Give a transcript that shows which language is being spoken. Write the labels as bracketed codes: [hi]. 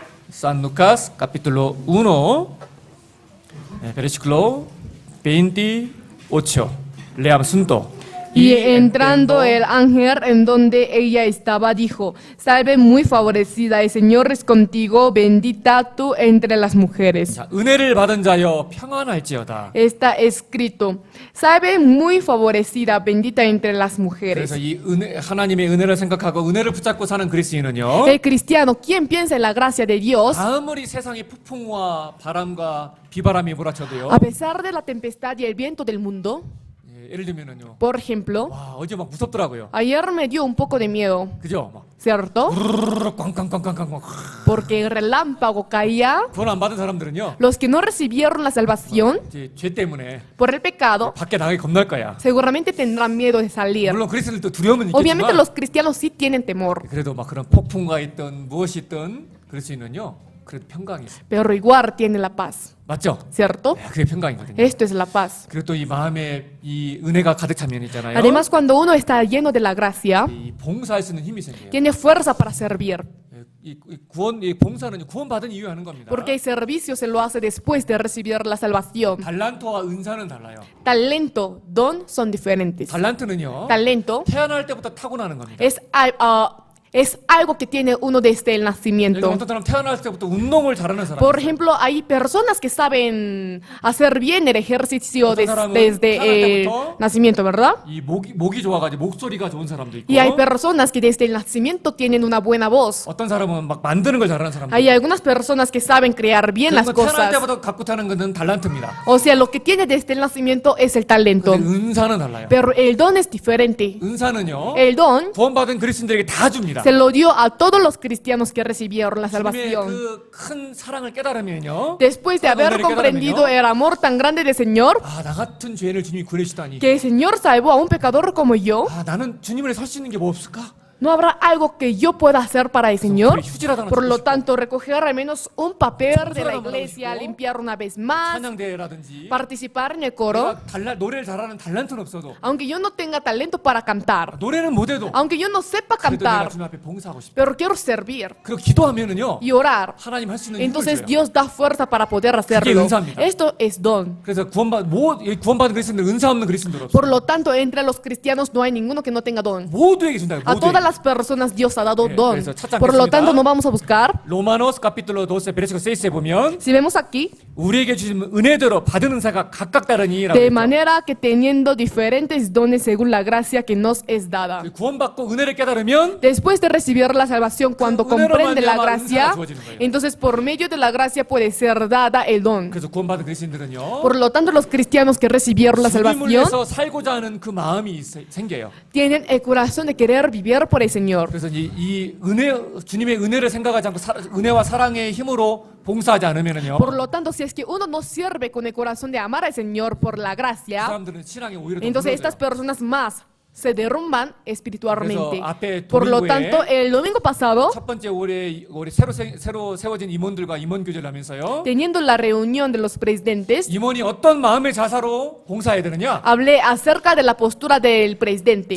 [es] San Lucas capítulo 1 versículo 28. Leamos juntos. Y entrando el ángel en donde ella estaba, dijo: Salve muy favorecida, el Señor es contigo, bendita tú entre las mujeres. [ko] 자, 은혜를 받은 자여 평안할지어다. [es] Está escrito: Salve muy favorecida, bendita entre las [ko] 그래서 [es] mujeres. [ko] 이 은혜, 하나님의 은혜를 생각하고 은혜를 붙잡고 사는 그리스도인은요. [es] El cristiano, quien piensa en la gracia de Dios, [ko] 아무리 세상의 폭풍과 바람과 비바람이 몰아쳐도요. [es] a pesar de la tempestad y el viento del mundo, [ko] 예, 예를 들면은요. [es] por ejemplo, [ko] 와, 어제 막 무섭더라고요. [es] ayer me dio un poco de miedo, [ko] 그죠? 막 [es] ¿cierto? [ko] 부르르르 꽝꽝꽝꽝꽝. [es] Porque el relámpago caía. [ko] 구원 안 받은 사람들은요. [es] Los que no recibieron la salvación [ko] 이제 죄 때문에 [es] por el pecado, [ko] 밖에 나가기 겁날 거야. [es] seguramente tendrán miedo de salir. [ko] 물론 그리스도인도 두려움은 [es] Obviamente [ko] 있겠지만 [es] los cristianos sí tienen temor, [ko] 그래도 막 그런 폭풍과 있던 무엇이 있든 그리스도인은요. 그래도 평강이 있어요. [es] pero igual tienen la paz, [ko] 맞죠? [es] ¿cierto? [ko] 네, 그게 평강이거든요. [es] Esto es la paz. [ko] 그리고 또 이 마음에 이 은혜가 가득 차면 있잖아요. [es] Además, cuando uno está lleno de la gracia, [ko] 이 봉사할 수 있는 힘이 생겨요. [es] tiene fuerza para servir, [ko] 이 구원, 이 봉사는 구원받은 이유에 하는 겁니다. [es] porque el servicio se lo hace después de recibir la salvación. [ko] 달란트와 은사는 달라요. [es] Talento, don son diferentes. [ko] 달란트는요. [es] Talento [ko] 태어날 때부터 타고나는 겁니다. [es] es algo que tiene uno desde el [ko] 여기 [es] nacimiento. [ko] 어떤 사람 태어날 때부터 운동을 잘하는 사람. [es] Por ejemplo, hay personas que saben hacer bien el ejercicio Otro [ko] 사람은 [es] desde el [ko] 태어날 때부터 [es] nacimiento, ¿verdad? [ko] 이 목이 좋아가지고 목소리가 좋은 사람도 있고. [es] Y hay personas que desde el nacimiento tienen una buena voz. [ko] 어떤 사람은 막 만드는 걸 잘하는 사람도 [es] Hay [ko] 있고. [es] algunas personas que saben crear bien las [ko] 그리고 태어날 [es] cosas. [ko] 때부터 갖고 타는 것은 달란트입니다. [es] O sea, lo que tiene desde el nacimiento es el talento. [ko] 근데 은사는 달라요. [es] Pero el don es diferente. [ko] 은사는요. [es] El don [ko] 구원받은 그리스도인들에게 다 줍니다. [es] se lo dio a todos los cristianos que recibieron la [ko] 주님의 [es] salvación. [ko] 그 큰 사랑을 깨달으면요. [es] Después de haber comprendido el amor tan grande del Señor, [ko] 아, 나 같은 죄인을 주님이 구해주다니. [es] que el Señor salvó a un pecador como yo, [ko] 아, 나는 주님을 설 수 있는 게 뭐 없을까? [es] ¿no habrá algo que yo pueda hacer para el Señor? [ko] 휴지라도 하나 [es] Por lo [ko] 주고 싶고. [es] tanto, recoger al menos un papel de la [ko] 청소를 한번 [es] iglesia, [ko] 하고 싶고. [es] limpiar una vez más, [ko] 찬양대회라든지. [es] participar en el coro. [ko] 내가 노래를 잘하는 달란트는 없어도 [es] Aunque yo no tenga talento para cantar, [ko] 노래는 못해도 [es] aunque yo no sepa [ko] 그래도 내가 주님 앞에 봉사하고 싶다. [es] pero quiero servir [ko] 그리고 기도하면은요. [es] y orar, [ko] 하나님 할 수 있는 힘을 [es] entonces [ko] 줘요. [es] Dios da fuerza para poder hacerlo. [ko] 은사입니다. [es] Esto es don. [ko] 그래서 구원받은 그리스도인들 은사 없는 그리스도인들 없어요. [es] Por lo tanto, entre los cristianos no hay ninguno que no tenga don. [ko] 모두에게 준다. [es] A todas las personas Dios ha dado don. [ko] 그래서 찾아뵙겠습니다. [es] Por lo tanto, no vamos a buscar. [ko] 로마노스 [es] capítulo 12 versículo [ko] 6에 보면 [es] Si vemos aquí, [ko] 우리에게 주신 은혜대로 받은 은사가 각각 다르니라고 [es] de [ko] 했죠. [es] manera que teniendo diferentes dones según la gracia que nos es dada. [ko] 구원받고 은혜를 깨달으면 [es] Después de recibir la salvación, cuando [ko] 그 은혜로 [es] comprende la [ko] 말미암아 [es] gracia, [ko] 은사가 주어지는 거예요. [es] entonces por medio de la gracia puede ser dada el don. [ko] 그래서 구원받은 그리스도인들은요. [es] Por lo tanto, los cristianos que recibieron la [ko] 주님을 [es] salvación [ko] 위해서 살고자 하는 그 마음이 생겨요. [es] tienen el corazón de querer vivir por el Señor. [ko] 그래서 이 은혜 주님의 은혜를 생각하지 않고 은혜와 사랑의 힘으로 봉사하지 않으면은요. [es] Por lo tanto, si es que uno no sirve con el corazón de amar al Señor por la [ko] 그 [es] gracia, [ko] 사람들은 신앙이 오히려 더 [es] entonces estas [ko] 무너져요. [es] personas más se derrumban espiritualmente. [ko] 그래서 앞에 [es] Por lo [ko] 도민구에 [es] tanto, el domingo pasado, [ko] 첫 번째 올해 새로 세워진 임원들과 임원 교제를 하면서요. [es] teniendo la reunión de los presidentes, [ko] 임원이 어떤 마음의 자세로 봉사해야 되느냐? [es] hablé acerca de la postura del presidente.